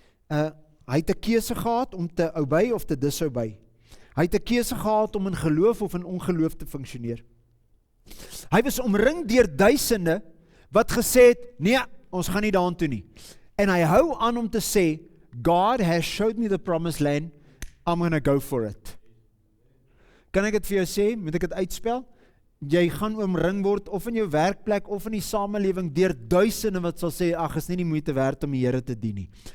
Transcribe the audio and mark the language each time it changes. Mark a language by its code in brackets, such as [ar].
[af] Hy het 'n keuse gehad om te obey of te disobey. Hy het 'n keuse gehad om in geloof of in ongeloof te funksioneer. Hy was omring deur duisende wat gesê het, nee, ons gaan nie daartoe nie. En hy hou aan om te sê, [en] God has showed me the promised land, I'm going to go for it. [af] Kan ek dit vir jou sê, moet ek dit uitspel? Jy gaan omring word, of in jou werkplek, of in die samelewing, deur duisende wat sal sê, ag, is nie die moeite werd om die Here te dien nie.